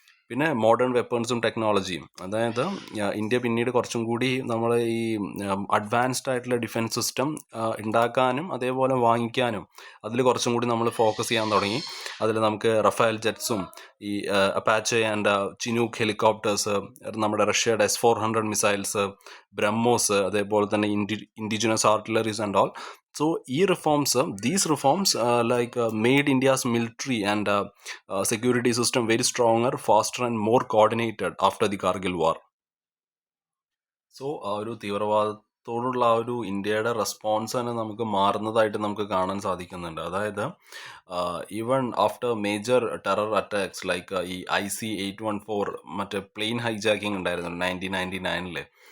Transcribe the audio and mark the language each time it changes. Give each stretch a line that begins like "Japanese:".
Malayalam: പിന്നെ മോഡേൺ വെപ്പൺസും ടെക്നോളജിയും, അതായത് ഇന്ത്യ പിന്നീട് കുറച്ചും കൂടി നമ്മൾ ഈ അഡ്വാൻസ്ഡ് ആയിട്ടുള്ള ഡിഫൻസ് സിസ്റ്റം ഉണ്ടാക്കാനും അതേപോലെ വാങ്ങിക്കാനും അതിൽ കുറച്ചും കൂടി നമ്മൾ ഫോക്കസ് ചെയ്യാൻ തുടങ്ങി. അതിൽ നമുക്ക് റഫേൽ ജെറ്റ്സും ഈ അപ്പാച്ചെ ആൻഡ് ചിനൂക്ക് ഹെലികോപ്റ്റേഴ്സ്, നമ്മുടെ റഷ്യയുടെ S-400 മിസൈൽസ്, ബ്രഹ്മോസ്, അതേപോലെ തന്നെ indigenous ആർട്ടിലറീസ് and all.
English: So, these reforms made India's military and security system very stronger, faster and more coordinated after the Kargil war.
Malayalam: So ആ ഒരു തീവ്രവാദത്തോടുള്ള ആ ഒരു ഇന്ത്യയുടെ റെസ്പോൺസ് തന്നെ നമുക്ക് മാറുന്നതായിട്ട് നമുക്ക് കാണാൻ സാധിക്കുന്നുണ്ട്.
English: അതായത് even after major terror attacks like ഈ IC-814
Malayalam: മറ്റേ പ്ലെയിൻ ഹൈജാക്കിങ് ഉണ്ടായിരുന്നു
English: 1999.